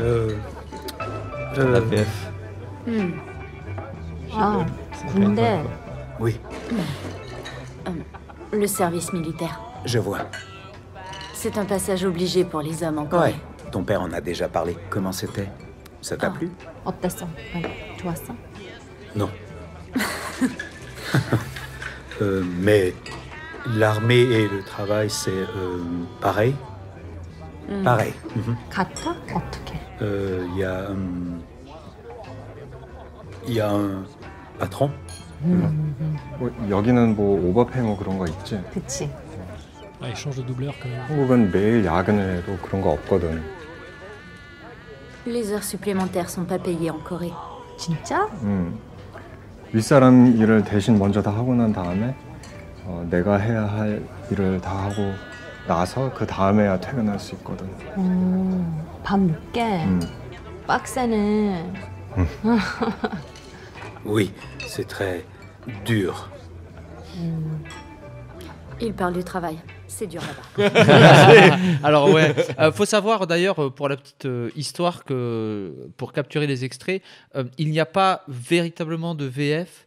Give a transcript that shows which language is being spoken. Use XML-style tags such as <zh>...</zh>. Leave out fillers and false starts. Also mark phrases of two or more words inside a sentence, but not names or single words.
<fr>la PF.</fr> <ko>Ah, 군대.</ko> <fr>Oui, Le service militaire. je vois. C'est un passage obligé pour les hommes en Corée. Ouais, ton père en a déjà parlé. Comment c'était? Ça t'a plu?</fr> <ko>어땠어? 좋았어?</ko> <fr>Non. Mais l'armée et le travail, c'est pareil? Pareil.</fr> <ko>같아? 어떻게?</ko> <fr>Il y a un patron?</fr> <ko>여기는 뭐 오버페이 뭐 그런 거 있지? 그치.</ko> <fr>Il change de doubleur quand même.</fr> <ko>한국은 매일 야근을 해도 그런 거 없거든.</ko> <fr>Les heures supplémentaires sont pas payées en Corée.</fr> <ko>진짜? 윗사람 일을 대신 먼저 다 하고 난 다음에 내가 해야 할 일을 다 하고 나서 그 다음에야 퇴근할 수 있거든. 밤 늦게? 빡세네.</ko> <fr>Oui, c'est très dur. Il parle du travail. C'est dur là-bas. Alors ouais, faut savoir d'ailleurs pour la petite histoire que pour capturer les extraits, il n'y a pas véritablement de VF.</fr>